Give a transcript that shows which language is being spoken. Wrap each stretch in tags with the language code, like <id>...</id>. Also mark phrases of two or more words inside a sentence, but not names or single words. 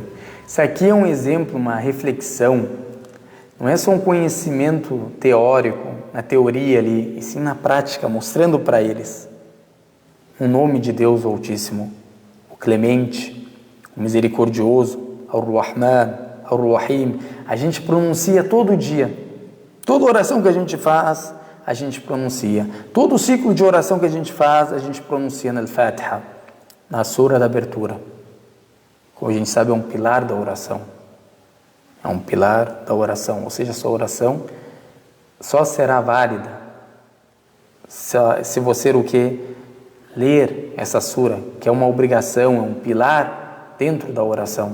<pt>Isso aqui é um exemplo, uma reflexão. Não é só um conhecimento teórico, na teoria ali, e sim na prática, mostrando para eles o nome de Deus, o Altíssimo, o Clemente, o Misericordioso,</pt> <ar>الرحمن الرحيم.</ar> <pt>A gente pronuncia todo dia. Toda oração que a gente faz, a gente pronuncia. Todo ciclo de oração que a gente faz, a gente pronuncia na Al-Fatiha, na sura da abertura. Como a gente sabe, é um pilar da oração. É um pilar da oração. Ou seja, a sua oração só será válida se você o quê? Ler essa sura, que é uma obrigação, é um pilar dentro da oração.</pt>